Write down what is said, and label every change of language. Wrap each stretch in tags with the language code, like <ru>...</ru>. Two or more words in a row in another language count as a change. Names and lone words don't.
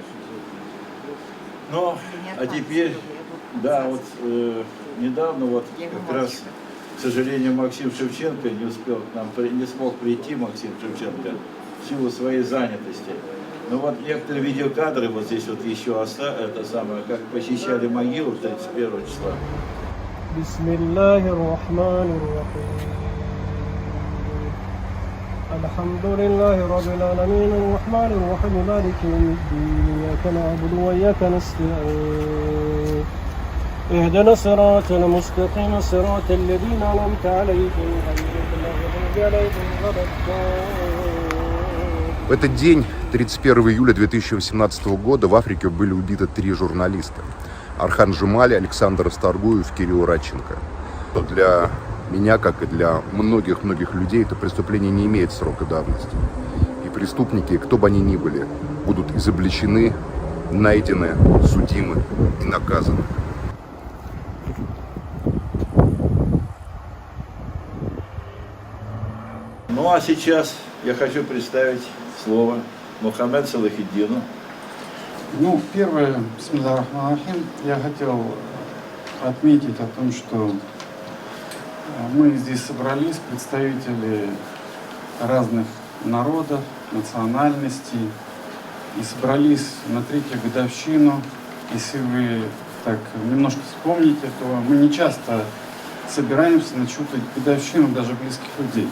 <ru>Ну, а теперь, да, вот недавно вот как раз, к сожалению, Максим Шевченко не успел к нам, не смог прийти, Максим Шевченко, в силу своей занятости. Но вот некоторые видеокадры, вот здесь вот еще это самое, как посещали могилу 31 числа.</ru> <ar>الحمد لله رب العالمين الرحمن الرحيم مالك يوم الدين إياك نعبد وإياك نستعين اهدنا الصراط المستقيم صراط الذين أنعمت عليهم غير المغضوب عليهم ولا الضالين.</ar> <ru>В этот день, 31 июля 2018 года, в Африке были убиты 3 журналиста. Архан Джемаль, Александр Расторгуев, Кирилл Радченко. Для меня, как и для многих-многих людей, это преступление не имеет срока давности. И преступники, кто бы они ни были, будут изобличены, найдены, судимы и наказаны. Ну а сейчас я хочу представить слово Мухаммед Салахиддину. Ну, первое,</ru> <ar>بسم الله الرحمن الرحيم,</ar> <ru>я хотел отметить о том, что мы здесь собрались, представители разных народов, национальностей, и собрались на 3-ю годовщину. Если вы так немножко вспомните, то мы не часто собираемся на чью-то годовщину даже близких людей.</ru>